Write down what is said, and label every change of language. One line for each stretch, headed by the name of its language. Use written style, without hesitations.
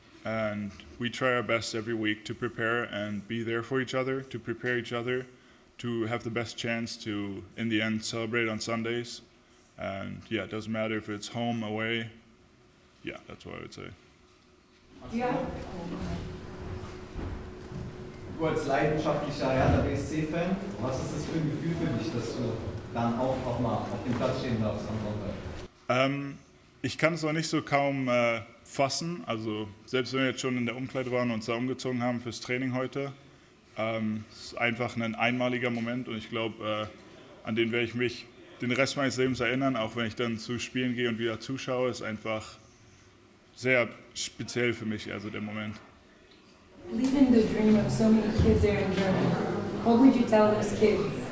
English: And we try our best every week to prepare and be there for each other, to prepare each other, to have the best chance to, in the end, celebrate on Sundays. And yeah, it doesn't matter if it's home, away. Yeah, that's what I would say. Yeah.
German: Du als leidenschaftlicher Hertha BSC-Fan, was ist das für ein Gefühl für dich, dass du dann auch mal auf dem Platz stehen darfst am Sonntag? Ich kann es auch nicht so kaum fassen. Also selbst wenn wir jetzt schon in der Umkleide waren und uns da umgezogen haben fürs Training heute, es ist einfach ein einmaliger Moment und ich glaube, an den werde ich mich den Rest meines Lebens erinnern, auch wenn ich dann zu Spielen gehe und wieder zuschaue, ist einfach sehr speziell für mich, also der Moment.
English: Living the dream of so many kids there in Germany, what would you tell those kids?